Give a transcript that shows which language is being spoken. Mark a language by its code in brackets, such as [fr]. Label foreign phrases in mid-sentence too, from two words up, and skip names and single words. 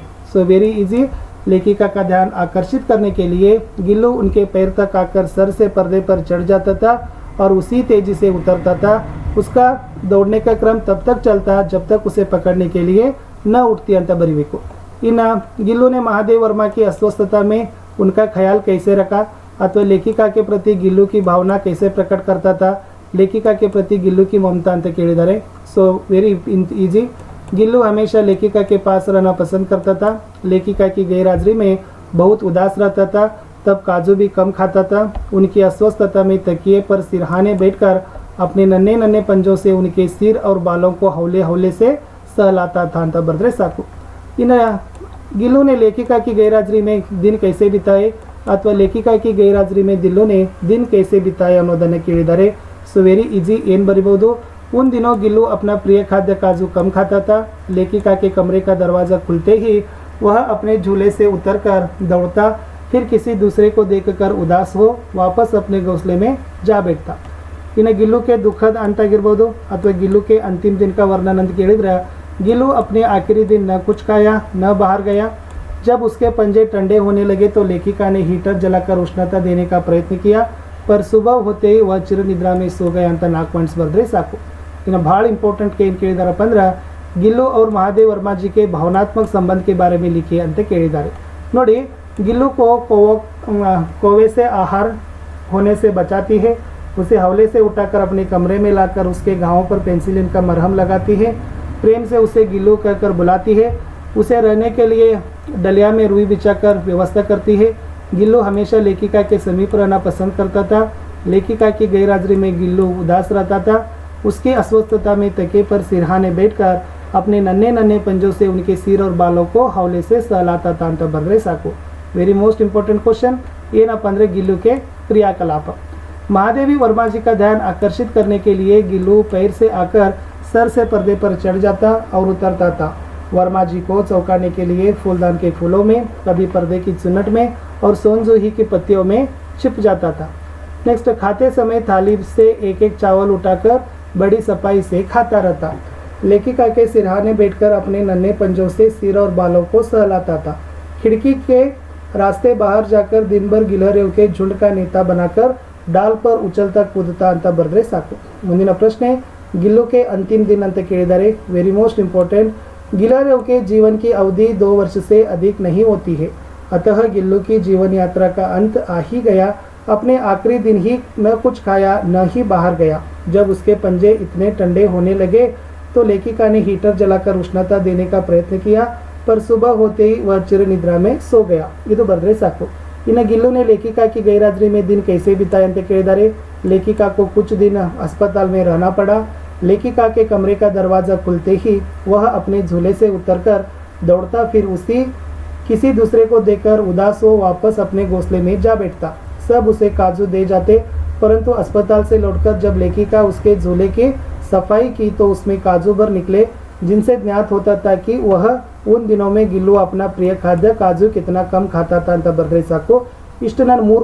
[en] so very easy, [hi] लेखिका का ध्यान आकर्षित करने के लिए गिल्लू उनके पैर तक आकर सर से पर्दे पर चढ़ जाता था और उसी तेजी से उतरता था। उसका दौड़ने का क्रम तब तक चलता जब तक उसे पकड़ने के लिए न उठती [kn] ಅಂತ ಬರೀಬೇಕು। [hi] इನ್ನು गिल्लू ने महादेव वर्मा की अस्वस्थता में उनका ख्याल कैसे रखा अथवा लेखिका के प्रति गिल्लू की भावना कैसे प्रकट करता था, लेखिका के प्रति गिल्लू की ममता [kn] ಅಂತ ಕೇಳಿದ್ದಾರೆ। [en] so very easy, [hi] गिल्लू हमेशा लेखिका के पास रहना पसंद करता था, लेखिका की गैरहाजिरी में बहुत उदास रहता था, तब काजू भी कम खाता था, उनकी अस्वस्थता में तकिए पर सिरहाने बैठकर अपने नन्हे नन्हे पंजों से उनके सिर और बालों को हौले हौले से सहलाता था [kn] ಅಂತ ಬರೆದ್ರೆ ಸಾಕು। [hi] इन्हें गिल्लू ने लेखिका की गैरहाजिरी में दिन कैसे बिताए अथवा लेखिका की गैरहाजिरी में गिल्लू ने दिन कैसे बिताए [kn] ಅನ್ನೋದನ್ನು ಕೇಳಿದ್ದಾರೆ। [en] so very easy, [kn] ಏನು ಬರಿಬಹುದು, [hi] उन दिनों गिल्लू अपना प्रिय खाद्य काजू कम खाता था, लेखिका के कमरे का दरवाज़ा खुलते ही वह अपने झूले से उतरकर दौड़ता, फिर किसी दूसरे को देखकर उदास हो वापस अपने घोंसले में जा बैठता। इन्हें गिल्लू के दुखद अंत ಆಗಿರ್ಬೋದು अथवा गिल्लू के अंतिम दिन का वर्णन [kn] ಅಂತ ಕೇಳಿದ್ರೆ [hi] गिल्लू अपने आखिरी दिन न कुछ खाया न बाहर गया। जब उसके पंजे ठंडे होने लगे तो लेखिका ने हीटर जलाकर उष्णता देने का प्रयत्न किया, पर सुबह होते ही वह चिर निद्रा में सो गया [kn] ಅಂತ 4 ಪಾಯಿಂಟ್ಸ್ ಬರೆದ್ರೆ ಸಾಕು। ಇನ್ನು ಭಾಳ ಇಂಪಾರ್ಟೆಂಟ್ ಏನು ಕೇಳಿದಾರಪ್ಪ ಅಂದ್ರೆ [hi] गिल्लू और महादेव वर्मा जी के भावनात्मक संबंध के बारे में लिखिए [kn] ಅಂತ ಕೇಳಿದ್ದಾರೆ। ನೋಡಿ, [hi] गिल्लू को कौवे से आहार होने से बचाती है, उसे हौले से उठाकर अपने कमरे में लाकर उसके घावों पर पेंसिलिन का मरहम लगाती है, प्रेम से उसे गिल्लू कहकर बुलाती है, उसे रहने के लिए डलिया में रुई बिछाकर व्यवस्था करती है। गिल्लू हमेशा लेखिका के समीप रहना पसंद करता था, लेखिका की गैरहाजिरी में गिल्लू उदास रहता था, उसकी अस्वस्थता में तकिए पर सिरहाने बैठकर अपने नन्हे नन्हे पंजों से उनके सिर और बालों को हौले से सहलाता था [kn] ಅಂತ ಬರೆದ್ರೆ ಸಾಕು। [en] very most important question [kn] ಏನಪ್ಪ ಅಂದರೆ [hi] गिल्लू के क्रियाकलाप। महादेवी वर्मा जी का ध्यान आकर्षित करने के लिए गिल्लू पैर से आकर सर से पर्दे पर चढ़ जाता और उतरता था। वर्मा जी को चौंकाने के लिए फूलदान के फूलों में, कभी पर्दे की चुन्नट में और सोनजूही की पत्तियों में छिप जाता था। नेक्स्ट, खाते समय थाली से एक एक चावल उठाकर बड़ी सफाई से खाता रहता। लेखिका के सिरहाने बैठकर अपने नन्हे पंजों से सिर और बालों को सहलाता था। खिड़की के रास्ते बाहर जाकर दिन भर गिलहरियों के झुंड का नेता बनाकर डाल पर उछलता कूदता [kn] ಅಂತ ಬರೆದ್ರೆ ಸಾಕು। ಮುಂದಿನ ಪ್ರಶ್ನೆ, [hi] गिल्लू के अंतिम दिन [kn] ಅಂತ ಕೇಳಿದ್ದಾರೆ। [en] very most important, [hi] गिलहरियों के जीवन की अवधि 2 वर्ष से अधिक नहीं होती है, अतः गिल्लू की जीवन यात्रा का अंत आ ही गया। अपने आखिरी दिन ही न कुछ खाया न ही बाहर गया। जब उसके पंजे इतने ठंडे होने लगे तो लेखिका ने हीटर जलाकर उष्णता देने का प्रयत्न किया, पर सुबह होते ही वह चिर निद्रा में सो गया। [kn] ಇದು ಬರೆದ್ರೆ ಸಾಕು। [hi] इन्हें गिल्लू ने लेखिका की गैरहाजिरी में दिन कैसे बिताए [kn] ಅಂತ ಕೇಳಿದ್ದಾರೆ। [hi] लेखिका को कुछ दिन अस्पताल में रहना पड़ा। लेखिका के कमरे का दरवाज़ा खुलते ही वह अपने झूले से उतरकर दौड़ता, फिर उसी किसी दूसरे को देखकर उदास हो वापस अपने घोंसले में जा बैठता। सब उसे काजू दे जाते, परंतु अस्पताल से लौटकर जब लेखिका उसके झूले की सफाई की तो उसमें काजू भर निकले। जिनसे ज्ञात होता था कि वह उन दिनों में गिल्लू अपना प्रिय खाद्य काजू कितना कम खाता था [kn] ಅಂತ ಬರ್ದ್ರೆ ಸಾಕು. ಇಷ್ಟು ನಾನು 3